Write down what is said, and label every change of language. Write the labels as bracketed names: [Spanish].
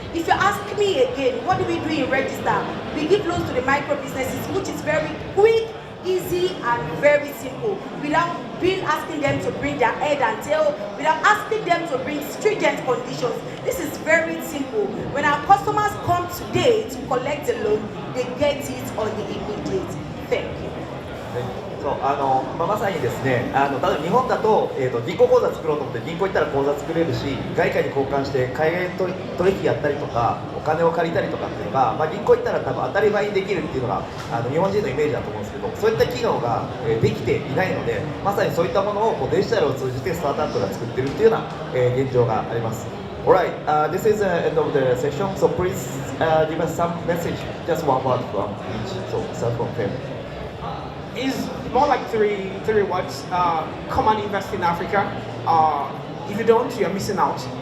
[English] If you ask me again, what do we do in Register? We give loans to the micro businesses, which is very quick, easy, and very simple, without asking them to bring their head and tail, without asking them to bring stringent conditions. This is very simple. When our customers come today to collect a loan, they get it on the immediate. Thank you. [Japanese] そうまさにですね、例えば日本だと、銀行口座作ろうと思って銀行行ったら口座作れるし、外貨に交換して海外取引やったりとか、お金を借りたりとかっていうのが、銀行行ったら多分当たり前にできるっていうのが日本人のイメージだと思うんですけど、そういった機能が、できていないので、まさにそういったものをこうデジタルを通じてスタートアップが作ってるっていうような、現状があります。 [English] Alright, this is the end of the session, so please give us some message, just one word from each, so start from Fem. Is more like three words. Come and invest in Africa. If you don't, you're missing out.